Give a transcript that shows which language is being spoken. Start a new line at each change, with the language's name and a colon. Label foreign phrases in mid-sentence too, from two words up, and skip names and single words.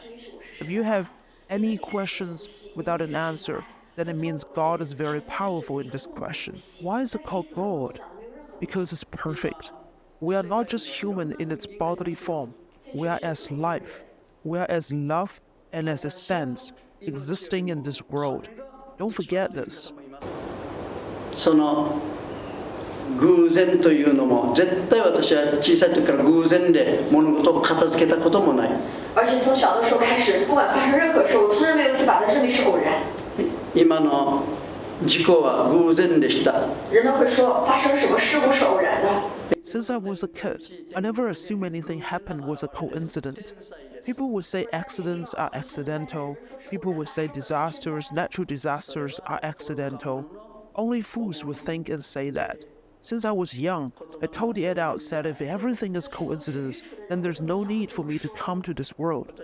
English: If you have any questions without an answer, then it means God is very powerful in this question. Why is it called God? Because it's perfect. We are not just human in its bodily form. We are as life. We are as love and as a sense existing in this world. Don't forget this.
Japanese: その偶然というのも絶対私は小さい時から偶然で物事を片付けたこともない。
Chinese: 而且从小的时候开始，不管发生任何事，我从来没有一次把它认为是偶然。
Japanese: 今の事故は偶然でした。
Chinese: 人们会说发生什么事故是偶然的。
English: Since I was a kid, I never assumed anything happened was a coincidence. People would say accidents are accidental. People would say disasters, natural disasters are accidental. Only fools would think and say that. Since I was young, I told the adults that if everything is coincidence, then there's no need for me to come to this world.